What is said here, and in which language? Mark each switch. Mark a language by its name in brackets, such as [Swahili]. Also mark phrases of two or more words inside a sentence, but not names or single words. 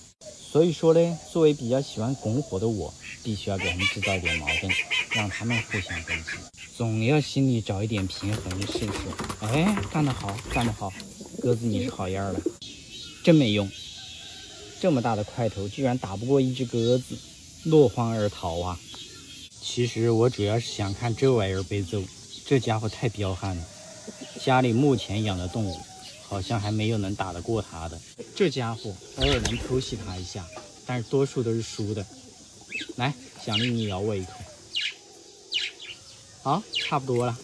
[Chinese] 所以說呢，作為比較喜歡拱火的我，必須要給他們制造一點矛盾，讓他們互相攻擊，總要心裡找一點平衡試試。哎，幹得好，幹得好，鴿子你是好樣了，真沒用。這麼大的塊頭居然打不過一隻鴿子，落荒而逃啊！其實我主要是想看這玩意兒被揍，這家伙太彪悍了。家裡目前養的動物好像還沒有能打得過他的。這家伙偶爾能偷襲他一下，但是多數都是輸的。來，獎勵你咬我一口。好，差不多了。